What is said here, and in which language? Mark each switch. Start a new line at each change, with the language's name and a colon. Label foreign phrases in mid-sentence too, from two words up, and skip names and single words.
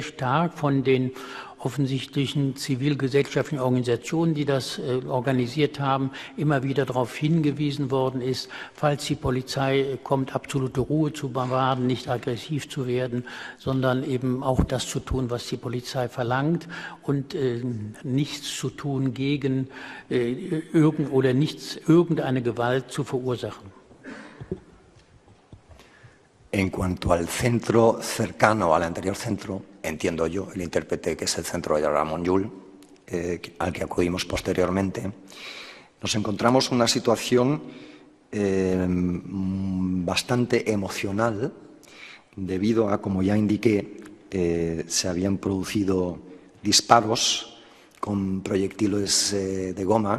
German: stark von den offensichtlichen zivilgesellschaftlichen Organisationen, die das organisiert haben, immer wieder darauf hingewiesen worden ist, falls die Polizei kommt, absolute Ruhe zu bewahren, nicht aggressiv zu werden, sondern eben auch das zu tun, was die Polizei verlangt und nichts zu tun gegen irgendeine Gewalt zu verursachen.
Spanish: En cuanto al centro cercano al anterior centro, entiendo yo, el intérprete, que es el centro de Ramon Llull, al que acudimos posteriormente, nos encontramos una situación bastante emocional debido a, como ya indiqué, se habían producido disparos con proyectiles de goma.